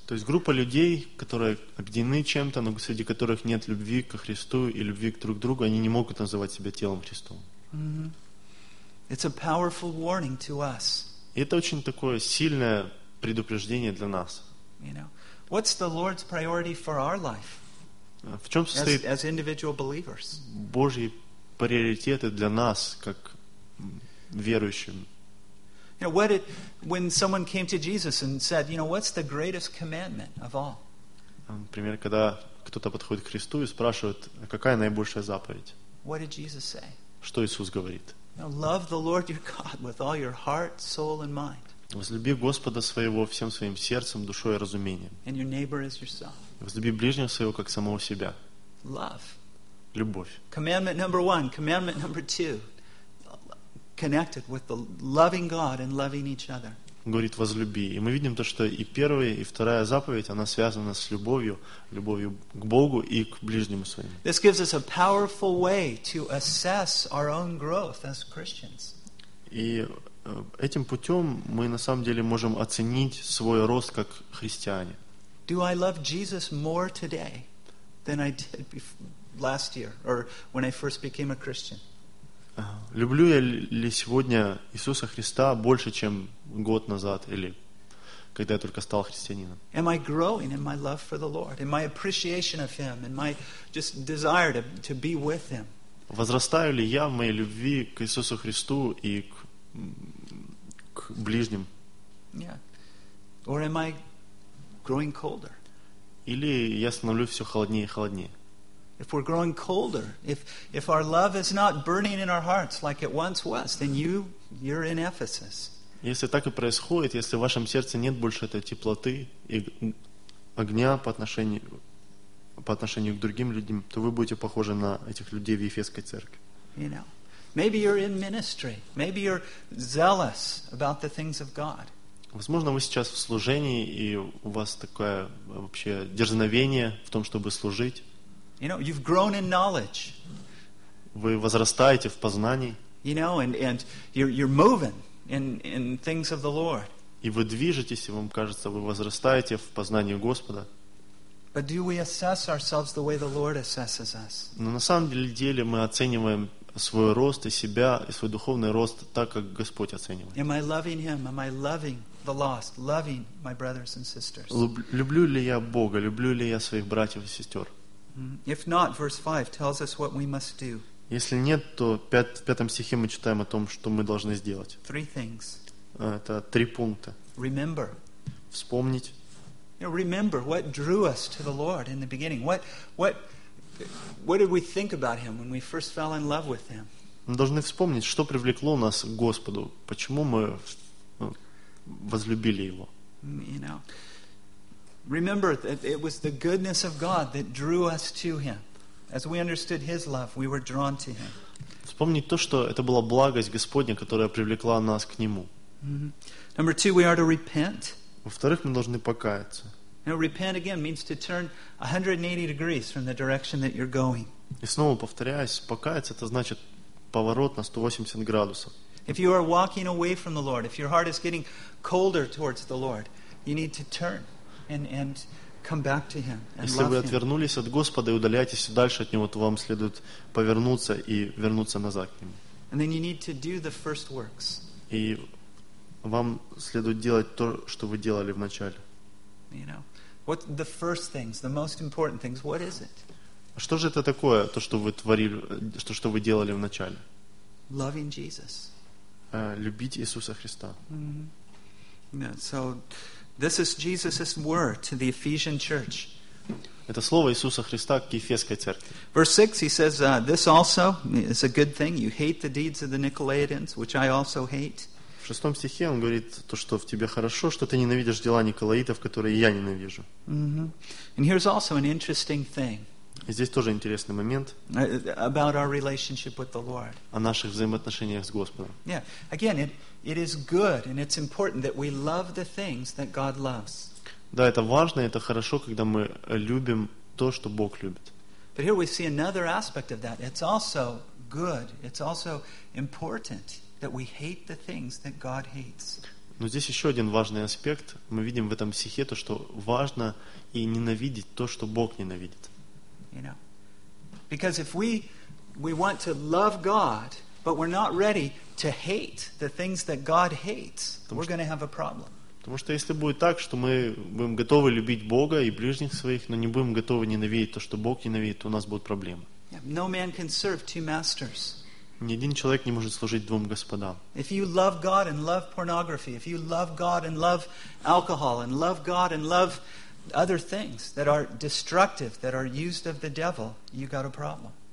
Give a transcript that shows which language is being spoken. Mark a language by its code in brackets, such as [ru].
[ru] То есть группа людей, которые объединены чем-то, но среди которых нет любви ко Христу и любви друг к другу, они не могут называть себя телом Христовым. [en] It's a powerful warning to us. [ru] Это очень такое сильное предупреждение для нас. [en] You know, what's the Lord's priority for our life? [ru] В чем состоит Божьи приоритеты для нас, как верующим. [en] You know, what it, when someone came to Jesus and said, you know, what's the greatest commandment of all? [ru] Например, когда кто-то подходит к Христу и спрашивает, какая наибольшая заповедь? [en] What did Jesus say? [ru] Что Иисус говорит? [en] You know, love the Lord your God with all your heart, soul, and mind. [ru] Возлюби Господа своего всем своим сердцем, душой и разумением. [en] And your neighbor as yourself. [ru] Возлюби ближнего своего как самого себя. [en] Love. [ru] Любовь. [en] Commandment number one. Commandment number two. Connected with the loving God and loving each other. [ru] Говорит возлюби. И мы видим то, что и первая, и вторая заповедь, она связана с любовью, любовью к Богу и к ближнему своему. [en] This gives us a powerful way to assess our own growth as Christians. [ru] И этим путем мы на самом деле можем оценить свой рост как христиане. [en] Do I love Jesus more today than I did last year or when I first became a Christian? [ru] Люблю я ли сегодня Иисуса Христа больше, чем год назад или когда я только стал христианином? [en] Am I growing in my love for the Lord, in my appreciation of Him, in my just desire to be with Him? [ru] Возрастаю ли я в моей любви к Иисусу Христу и к ближним? [en] Yeah. Or am I growing colder? [ru] Или я становлюсь все холоднее и холоднее? [en] If we're growing colder, if our love is not burning in our hearts like it once was, then you're in Ephesus. [ru] Если так и происходит, если в вашем сердце нет больше этой теплоты и огня по отношению к другим людям, то вы будете похожи на этих людей в Ефесской церкви. [en] You know, maybe you're in ministry. Maybe you're zealous about the things of God. [ru] Возможно, вы сейчас в служении и у вас такое вообще дерзновение в том, чтобы служить. [en] You know, you've grown in knowledge. [ru] Вы возрастаете в познании. [en] You know, and you're moving in things of the Lord. [ru] И вы движетесь, и вам кажется, вы возрастаете в познании Господа. [en] But do we assess ourselves the way the Lord assesses us? [ru] Но на самом деле мы оцениваем свой рост и себя и свой духовный рост так, как Господь оценивает. [en] Am I loving Him? Am I loving the lost? Loving my brothers and sisters? [ru] Люблю ли я Бога? Люблю ли я своих братьев и сестер? [en] If not, verse 5 tells us what we must do. [ru] Если нет, то в пятом стихе мы читаем о том, что мы должны сделать. [en] Three things. [ru] Это три пункта. [en] Remember. [ru] Вспомнить. [en] You know, remember what drew us to the Lord in the beginning. What did we think about Him when we first fell in love with Him? [ru] Мы должны вспомнить, что привлекло нас к Господу, почему мы возлюбили Его. [en] You know. Remember that it was the goodness of God that drew us to Him. As we understood His love, we were drawn to Him. [ru] Вспомнить то, что это была благость Господня, которая привлекла нас к Нему. [en] Mm-hmm. Number two, we are to repent. [ru] Во-вторых, мы должны покаяться. [en] Now, repent again means to turn 180 degrees from the direction that you're going. [ru] И снова повторяюсь, покаяться это значит поворот на 180 градусов. [en] If you are walking away from the Lord, if your heart is getting colder towards the Lord, you need to turn. And come back to Him. And [ru] если вы отвернулись от Господа и удаляетесь дальше от Него, то вам следует повернуться и вернуться назад к Нему. [en] And then you need to do the first works. [ru] И вам следует делать то, что вы делали в начале. [en] You know, what the first things, the most important things? What is it? [ru] Что же это такое, то, что вы творили, что вы делали в начале? [en] Loving Jesus. [ru] Любить Иисуса Христа. [en] Mm-hmm. Yeah, so. This is Jesus' word to the Ephesian church. [ru] Это слово Иисуса Христа к Ефесской церкви. [en] Verse 6, he says, this also is a good thing. You hate the deeds of the Nicolaitans, which I also hate. [ru] В шестом стихе он говорит то, что в тебе хорошо, что ты ненавидишь дела Николаитов, которые я ненавижу. [en] Mm-hmm. And here's also an interesting thing. [ru] И здесь тоже интересный момент. [en] About our relationship with the Lord. [ru] О наших взаимоотношениях с Господом. [en] Yeah, again, it is good and it's important that we love the things that God loves. [ru] Да, это важно, это хорошо, когда мы любим то, что Бог любит. [en] But here we see another aspect of that. It's also good. It's also important that we hate the things that God hates. [ru] Но здесь еще один важный аспект. Мы видим в этом стихе то, что важно и ненавидеть то, что Бог ненавидит. [en] You know, because if we want to love God, but we're not ready to hate the things that God hates, we're going to have a problem. [ru] Потому что если будет так, что мы будем готовы любить Бога и ближних своих, но не будем готовы ненавидеть то, что Бог ненавидит, то у нас будут проблемы. [en] No man can serve two masters. [ru] Ни один человек не может служить двум господам. [en] If you love God and love pornography, if you love God and love alcohol and love God and love other things that are destructive, that are used of the devil, you got a problem.